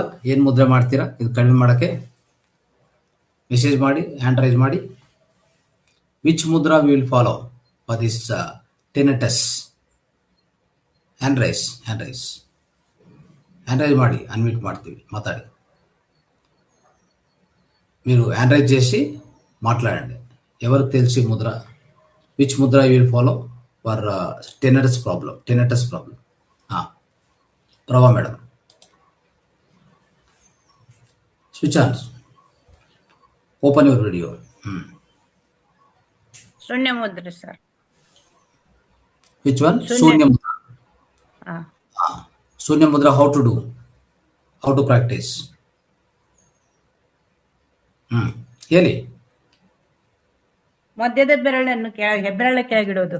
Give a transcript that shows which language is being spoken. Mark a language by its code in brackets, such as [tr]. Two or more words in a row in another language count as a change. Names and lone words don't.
[kn] ಏನು ಮುದ್ರೆ ಮಾಡ್ತೀರಾ ಇದು ಕಡಿಮೆ ಮಾಡೋಕ್ಕೆ? ಮೆಸೇಜ್ ಮಾಡಿ, [en] hand raise [kn] ಮಾಡಿ. [en] Which mudra we will follow for this tinnitus? hand raise [kn] ಮಾಡಿ, ಅನ್ಮ್ಯೂಟ್ ಮಾಡ್ತೀವಿ, [te] మాట్లాడి. మీరు [en] hand raise [te] చేసి మాట్లాడండి. ఎవరికి తెలిసి ముద్ర, [en] which mudra you will follow for tinnitus problem? Prabha madam, switch on, open your video. [kn] ಶೂನ್ಯ ಮುದ್ರೆ ಸರ್. [en] Which one? [kn] ಶೂನ್ಯ ಮುದ್ರ. ಶೂನ್ಯ ಮುದ್ರ, [en] how to practice? [kn] ಹೇಳಿ. ಮಧ್ಯದ ಬೆರಳನ್ನು ಹೆಬ್ಬೆರಳ ಕೆಳಗಿಡೋದು.